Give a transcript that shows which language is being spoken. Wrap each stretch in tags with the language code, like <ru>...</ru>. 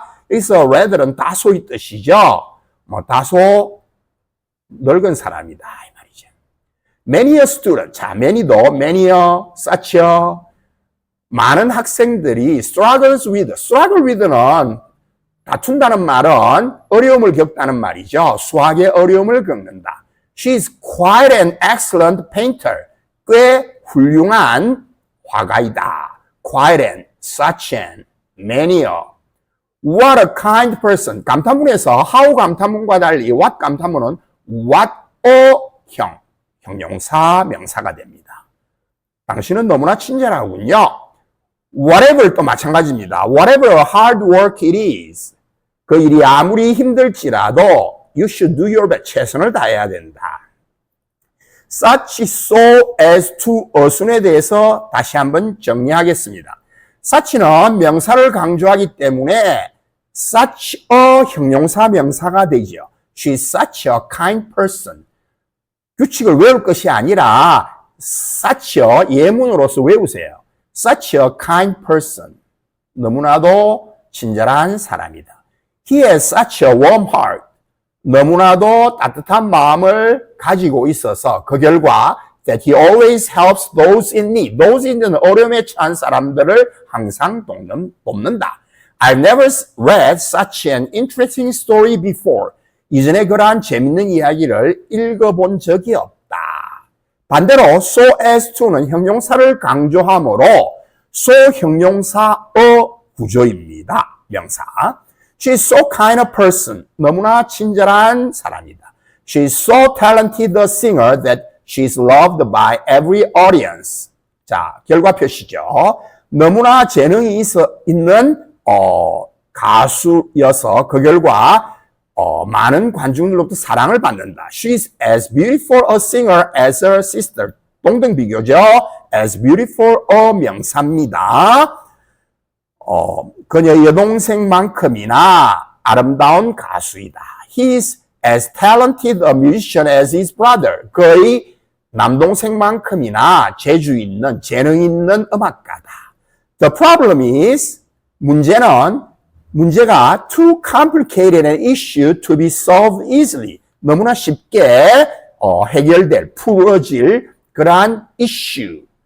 <ko>여기서 rather는 다소의 뜻이죠. 다소 늙은 사람이다 이 말이죠.</ko> <en>Many a student.</en> <ko>자, many도 many a, such a 많은 학생들이 struggle with는 다툰다는 말은 어려움을 겪다는 말이죠. 수학의 어려움을 겪는다.</ko> <en>She is quite an excellent painter.</en> <ko>꽤 훌륭한 화가이다.</ko> <en>Quite an, such an, many a. What a kind person.</en> <ko>감탄문에서 how 감탄문과 달리 what 감탄문은 what a 형용사 명사가 됩니다. 당신은 너무나 친절하군요. Whatever 또 마찬가지입니다.</ko> <en>Whatever hard work it is.</en> <ko>그 일이 아무리 힘들지라도</ko> <en>you should do your best.</en> <ko>최선을 다해야 된다. Such, so as to, 어순에 대해서 다시 한번 정리하겠습니다. such는 명사를 강조하기 때문에 such a 형용사 명사가 되죠.</ko> <en>She's such a kind person.</en> <ko>규칙을 외울 것이 아니라 such a 예문으로서 외우세요.</ko> <en>Such a kind person.</en> <ko>너무나도 친절한 사람이다.</ko> <en>He has such a warm heart.</en> <ko>너무나도 따뜻한 마음을 가지고 있어서 그 결과</ko> <en>that he always helps those in need.</en> <ko>those in need 어려움에 처한 사람들을 항상 돕는다.</ko> <en>I've never read such an interesting story before.</en> <ko>이전에 그러한 재밌는 이야기를 읽어본 적이 없다. 반대로 so as to는 형용사를 강조하므로 so 형용사의 구조입니다.</ko> <en>명사. She's so kind a person.</en> <ko>너무나 친절한 사람이다.</ko> <en>She's so talented a singer that she's loved by every audience.</en> <ko>자, 결과 표시죠. 너무나 재능이 있는 가수여서 그 결과 많은 관중들로부터 사랑을 받는다.</ko> <en>She's as beautiful a singer as her sister.</en> <ko>동등 비교죠. as beautiful a 명사입니다. 그녀의 여동생만큼이나 아름다운 가수이다.</ko> <en>He's as talented a musician as his brother.</en> <ko>그의 남동생만큼이나 재주 있는, 재능 있는 음악가다.</ko> <en>The problem is,</en> <ko>문제가</ko> <en>too complicated an issue to be solved easily.</en> <ko>너무나 쉽게 풀어질 그러한 issue.</ko>